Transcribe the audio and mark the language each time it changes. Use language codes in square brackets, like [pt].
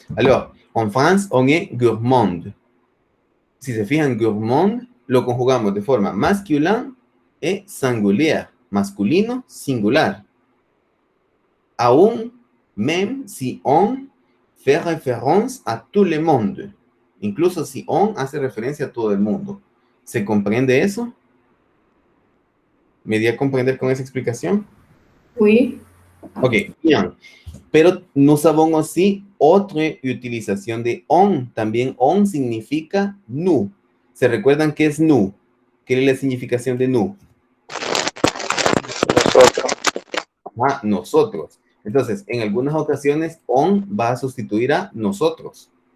[fr] Alors, en France, on est gourmand. [es] Si se fijan, gourmand lo conjugamos de forma masculina y [fr] singulière. [es] Masculino, singular. Aún, [fr] même si on fait référence à tout le monde. [es] Incluso si on hace referencia a todo el mundo. ¿Se comprende eso? ¿Me di a comprender con esa explicación? [fr] Oui. [es] Ok, bien. Pero [fr] nous avons aussi [es] otra utilización de on. También on significa nous. ¿Se recuerdan qué es nous? ¿Qué es la significación de nous? Nosotros. Nosotros. Entonces, en algunas ocasiones, on va a sustituir a nosotros.